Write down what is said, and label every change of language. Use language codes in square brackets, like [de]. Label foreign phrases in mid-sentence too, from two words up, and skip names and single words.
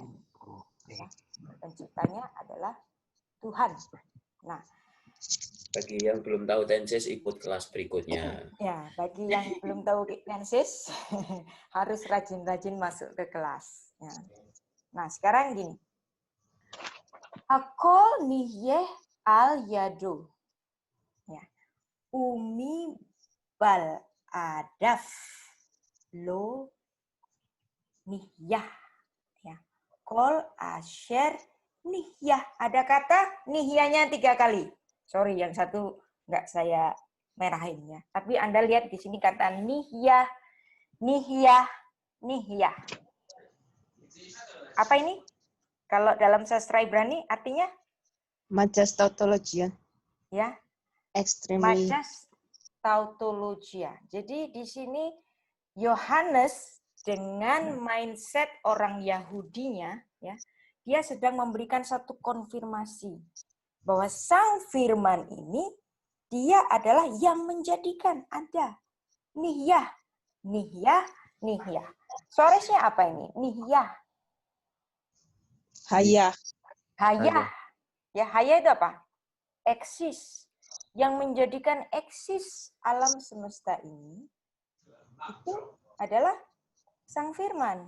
[id] Ya. Penciptanya adalah Tuhan. Nah, bagi yang belum tahu tenses ikut kelas berikutnya. Ya, bagi yang belum tahu tenses harus rajin-rajin masuk ke kelas. Ya. Nah, sekarang gini. [he] הכל נהיה על ידו. Ya. ומבלעדיו לא נהיה. Ya. כל אשר נהיה. [id] Ada kata nihyahnya 3 kali. Sorry, yang satu nggak saya merahin ya. Tapi Anda lihat di sini kata [he] נהיה, נהיה, נהיה. [id] Apa ini? Kalau dalam sastra Ibrani artinya? Majas tautologia. Ya. Extremely. Majas tautologia. Jadi di sini Yohanes dengan mindset orang Yahudinya, ya, dia sedang memberikan satu konfirmasi bahwa Sang Firman ini dia adalah yang menjadikan ada [he] נהיה, נהיה, נהיה. [id] Soresnya apa ini? Nihyah. Hayah. Hayah. Ya, hayah itu apa? Eksis. Yang menjadikan eksis alam semesta ini itu adalah Sang Firman.